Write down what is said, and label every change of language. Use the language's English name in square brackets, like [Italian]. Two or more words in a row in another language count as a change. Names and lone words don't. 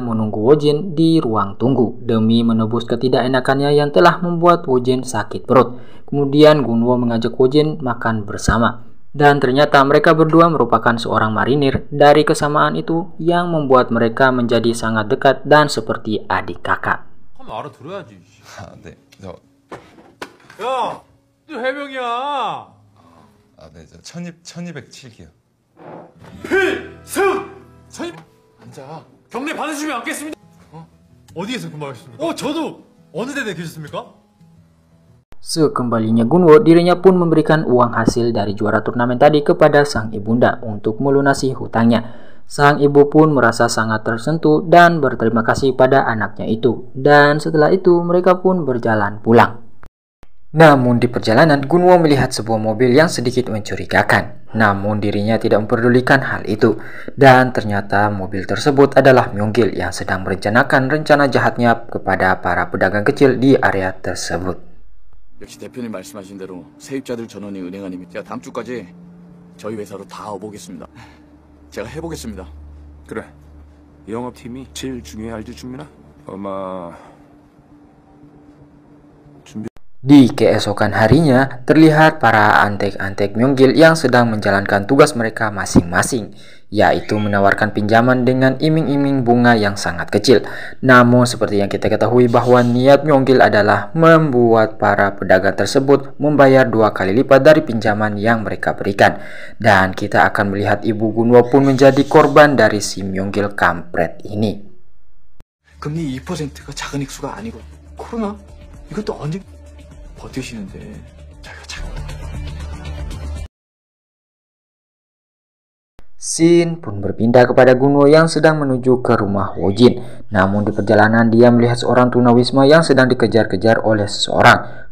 [Indonesian] menunggu Woo-jin di ruang tunggu demi menebus ketidakenakannya yang telah membuat Woo-jin sakit perut. Kemudian Gun-woo mengajak Woo-jin makan bersama. Dan ternyata mereka berdua merupakan seorang marinir. Dari kesamaan itu yang membuat mereka menjadi sangat dekat dan seperti adik kakak. [Korean] 알아들어야지. 네. 야, 너 해병이야. 네, 저 1207기요. 필승! 앉아. 경례 받으시면 앉겠습니다. 어디에서 근무하셨습니까? 저도 어느 대대 계셨습니까? [Indonesian] Sekembalinya Gun-woo, dirinya pun memberikan uang hasil dari juara turnamen tadi kepada sang ibunda untuk melunasi hutangnya. Sang ibu pun merasa sangat tersentuh dan berterima kasih pada anaknya itu. Dan setelah itu mereka pun berjalan pulang. Namun di perjalanan, Gunwo melihat sebuah mobil yang sedikit mencurigakan. Namun dirinya tidak memperdulikan hal itu. Dan ternyata mobil tersebut adalah Myung-gil yang sedang merencanakan rencana jahatnya kepada para pedagang kecil di area tersebut. [Korean] 역시 대표님 말씀하신 대로 세입자들 전원이 은행 아니면 제가 다음 주까지 저희 회사로 다 와보겠습니다. 제가 해보겠습니다. 그래. 영업팀이 제일 중요해 알지 준민아? 아마 [Indonesian] Di keesokan harinya, terlihat para antek-antek Myung-gil yang sedang menjalankan tugas mereka masing-masing, yaitu menawarkan pinjaman dengan iming-iming bunga yang sangat kecil. Namun seperti yang kita ketahui bahwa niat Myung-gil adalah membuat para pedagang tersebut membayar 2 kali lipat dari pinjaman yang mereka berikan. Dan kita akan melihat ibu Gunwo pun menjadi korban dari si Myung-gil kampret ini. [Korean] 금리 2%가 작은 액수가 아니고 코로나? 이것도 언제 버티시는데 저희가 참... [Indonesian] Shin pun berpindah kepada Gunwo yang sedang menuju ke rumah Wojin. Namun di perjalanan dia melihat seorang tunawisma yang sedang dikejar-kejar oleh seseorang.